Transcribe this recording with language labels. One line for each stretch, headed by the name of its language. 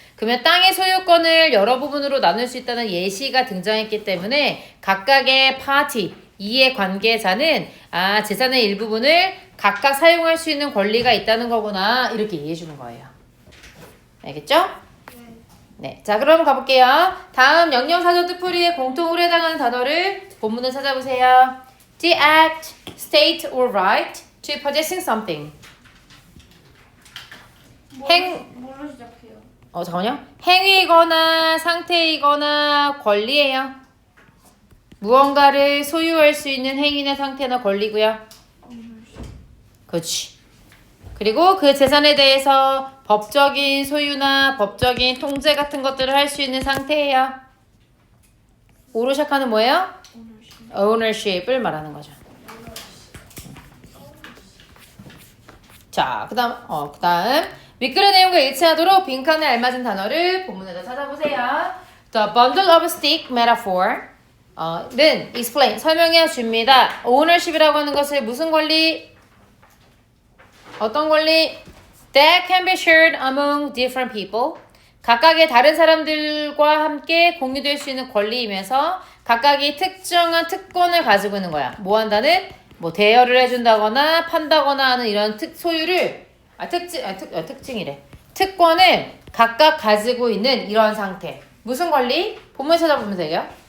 Korean: 그러면 땅의 소유권을 여러 부분으로 나눌 수 있다는 예시가 등장했기 때문에 각각의 파티, 이해 관계자는 재산의 일부분을 각각 사용할 수 있는 권리가 있다는 거구나 이렇게 이해해 주는 거예요. 알겠죠? 네, 자 그럼 가볼게요. 다음 영영사전 뜻풀이의 공통으로 해당하는 단어를 본문을 찾아보세요.
English: The act, state or right to possessing something.
Korean: 뭘로 시작해요? 잠깐만요. 행위이거나 상태이거나 권리예요. 무언가를 소유할 수 있는 행위나 상태나 권리고요. 그렇지. 그리고 그 재산에 대해서 법적인 소유나 법적인 통제 같은 것들을 할 수 있는 상태예요. 오로 시작하는 뭐예요? ownership을 말하는 거죠. 자, 그다음 윗글의 내용과 일치하도록 빈칸에 알맞은 단어를 본문에다 찾아보세요.
English: The bundle of stick metaphor
Korean: 는 explain 설명해 줍니다. ownership이라고 하는 것을 무슨 권리? 어떤 권리?
English: that can be shared among different people.
Korean: 각각의 다른 사람들과 함께 공유될 수 있는 권리이면서 각각이 특정한 특권을 가지고 있는 거야. 뭐 한다는? 뭐 대여를 해준다거나 판다거나 하는 이런 소유를 특징이래. 특권을 각각 가지고 있는 이런 상태. 무슨 권리? 본문 찾아보면 되게요.